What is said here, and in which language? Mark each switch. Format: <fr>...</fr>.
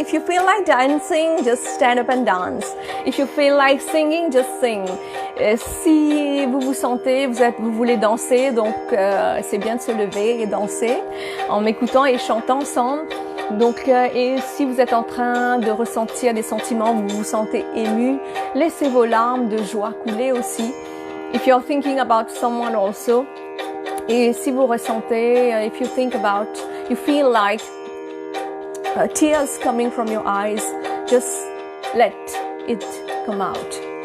<en>If you feel like dancing, just stand up and dance. If you feel like singing, just sing.</en> <fr>Si vous vous sentez, vous voulez danser, donc c'est bien de se lever et danser en m'écoutant et chantant ensemble. Donc, et si vous êtes en train de ressentir des sentiments, vous vous sentez ému, laissez vos larmes de joie couler aussi.</fr> <en>If you're thinking about someone also,</en> <fr>et si vous ressentez,</fr> <en>if you feel like tears coming from your eyes, just let it come out.</en>